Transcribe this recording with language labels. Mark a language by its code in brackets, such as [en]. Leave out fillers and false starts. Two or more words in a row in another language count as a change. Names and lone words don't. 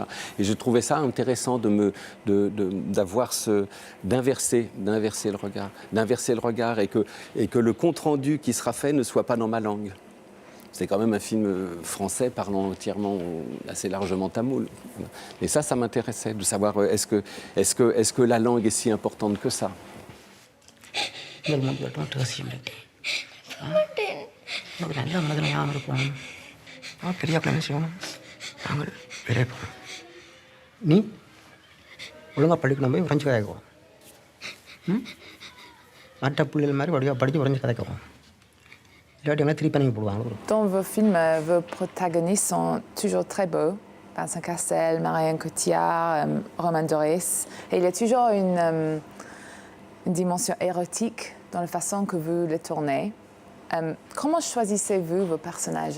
[fr] Et je trouvais ça intéressant d'inverser le regard, et que le compte rendu qui sera fait ne soit pas dans ma langue. C'est quand même un film français parlant entièrement, assez largement tamoul. Et ça m'intéressait de savoir est-ce que la langue est si importante que ça. [ta] நீ ஒழுங்காக படிக்கணும் போய் ஃப்ரெஞ்சு கதைக்குவோம். மற்ற பிள்ளைகள் மாதிரி படித்து ஃப்ரெஞ்சு கதைக்குவோம். இல்லாட்டி திருப்பி பண்ணி போடுவாங்க. [fr] Dans vos films, vos protagonistes sont toujours très beaux. Vincent Cassel, Marianne Cotillard, Romain Doris. Et il y a toujours une dimension érotique dans la façon que vous les tournez. Comment choisissez-vous vos personnages?